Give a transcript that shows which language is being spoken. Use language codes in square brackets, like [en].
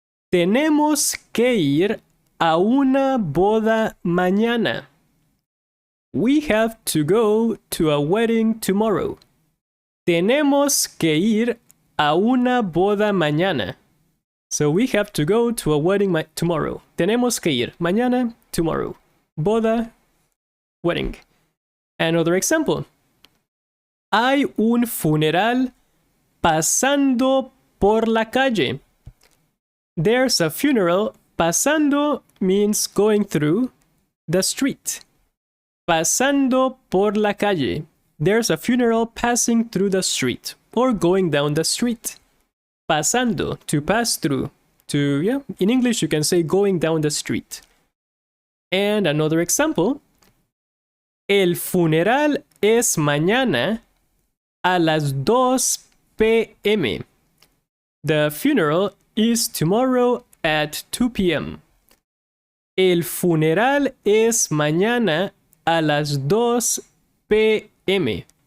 [es] Tenemos que ir a una boda mañana. [en] We have to go to a wedding tomorrow. [es] Tenemos que ir a una boda mañana. [en] So we have to go to a wedding tomorrow. [es] Tenemos que ir. Mañana, tomorrow. Boda, wedding. [en] Another example. [es] Hay un funeral pasando por la calle. [en] There's a funeral. Pasando means going through the street. [es] Pasando por la calle. [en] There's a funeral passing through the street or going down the street. Pasando, to pass through. In English you can say going down the street. And another example. [es] El funeral es mañana a las 2 p.m. [en] The funeral is tomorrow at 2 p.m. [es] El funeral es mañana a las 2 p.m.